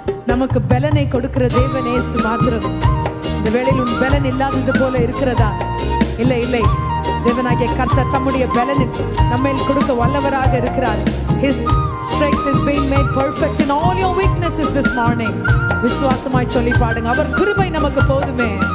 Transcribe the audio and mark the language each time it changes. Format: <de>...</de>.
<ta>நமக்கு பலனை கொடுக்கிற தேவன் இயேசு மாத்திரம். இந்த வேளையில் உன் பலன் இல்லாதது போல இருக்கிறதா? இல்லை இல்லை, தேவனாகிய கர்த்தர் தம்முடைய பலனை நம்மேல் கொடுக்க வல்லவராக இருக்கிறார்.</ta> <en>His strength is being made perfect in all your weaknesses this morning.</en> <ta>விசுவாசமாய் சொல்லி பாடுங்க, அவர் கிருபை நமக்கு போதுமே.</ta>